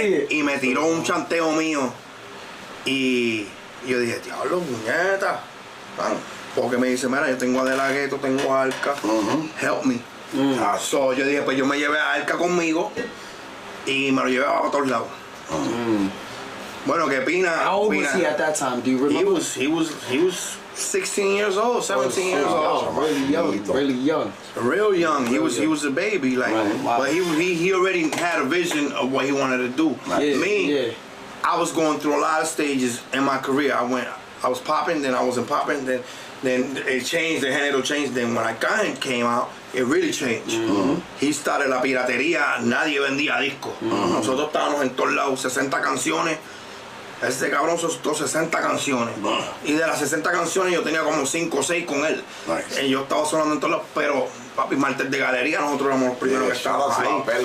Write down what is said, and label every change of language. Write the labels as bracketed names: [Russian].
[Spanish] Y me tiró un chanteo mío. Y yo dije, diablo, puñeta. Porque me dice, mira, yo tengo a De La Ghetto, tengo a Arca, [English] help me. [Spanish] So yo dije, pues yo me llevé a Arca conmigo y me lo llevé a todos lados. Bueno, que Pina. [English] How old was he at that time? Do you remember? He was 16 years old, 17 years old. Really young. Real young. He was a baby, like. Wow. But he already had a vision of what he wanted to do. I was going through a lot of stages in my career. I was popping, then I wasn't popping, then it changed, the género changed. Then when Arcángel came out, it really changed. He started [Spanish] la piratería, nadie vendía discos. Nosotros estábamos en todos lados, 60 canciones. Ese cabrón soltó 60 canciones. Y de las 60 canciones yo tenía como 5 o 6 con él. Y yo estaba sonando en todos lados, pero papi, martes de galería, nosotros éramos los primeros que estábamos ahí.